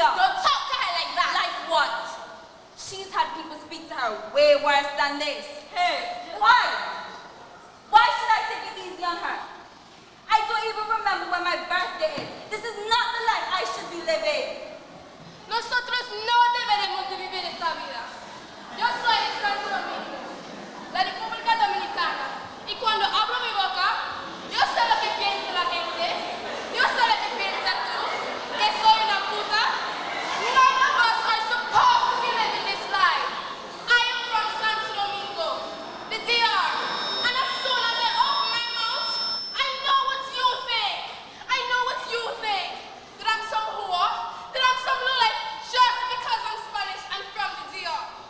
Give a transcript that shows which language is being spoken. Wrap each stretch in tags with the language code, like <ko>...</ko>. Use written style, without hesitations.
<en>Don't talk to her like that. Like what? She's had people speak to her way worse than this. Hey, why? Why should I take it easy on her? I don't even remember when my birthday is. This is not the life I should be living.</en> <es>Nosotros no deberemos de vivir esta vida. Yo soy de Santo Domingo, la República Dominicana, y cuando abro mi boca, yo sé lo que piensa la gente, yo sé lo que piensa tú, que soy una puta.</es> <en>None of us are supposed to be living this life. I am from Santo Domingo, the DR, and as soon as I open my mouth, I know what you think. I know what you think. That I'm some whore, that I'm some lowlife just because I'm Spanish and from the DR.</en>